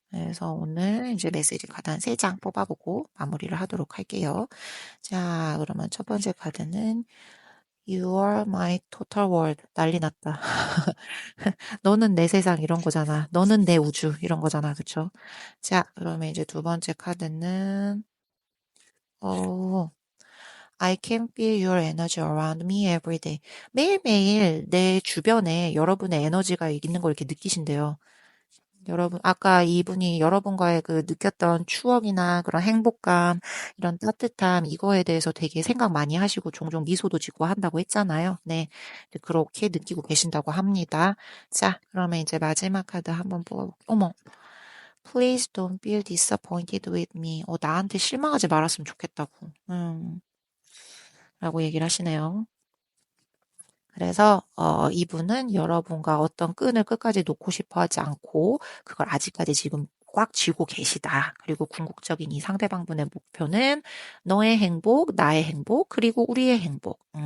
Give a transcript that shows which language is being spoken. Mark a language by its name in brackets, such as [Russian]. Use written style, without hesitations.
[Korean] 그래서 오늘 이제 메시지 카드 한 3장 뽑아보고 마무리를 하도록 할게요. 자, 그러면 첫 번째 카드는 [English] You are my total world. [Korean] 난리 났다. 너는 내 세상 이런 거잖아. 너는 내 우주 이런 거잖아. 그쵸? 자, 그러면 이제 두 번째 카드는 어, [English] I can feel your energy around me every day. [Korean] 매일매일 내 주변에 여러분의 에너지가 있는 걸 이렇게 느끼신대요. 여러분, 아까 이분이 여러분과의 그 느꼈던 추억이나 그런 행복감, 이런 따뜻함, 이거에 대해서 되게 생각 많이 하시고 종종 미소도 짓고 한다고 했잖아요. 네. 네, 그렇게 느끼고 계신다고 합니다. 자, 그러면 이제 마지막 카드 한번 뽑아볼게요. 어머, [English] please don't feel disappointed with me. [Korean] 나한테 실망하지 말았으면 좋겠다고. 라고 얘기를 하시네요. 그래서 이분은 여러분과 어떤 끈을 끝까지 놓고 싶어 하지 않고 그걸 아직까지 지금 꽉 쥐고 계시다. 그리고 궁극적인 이 상대방분의 목표는 너의 행복, 나의 행복, 그리고 우리의 행복.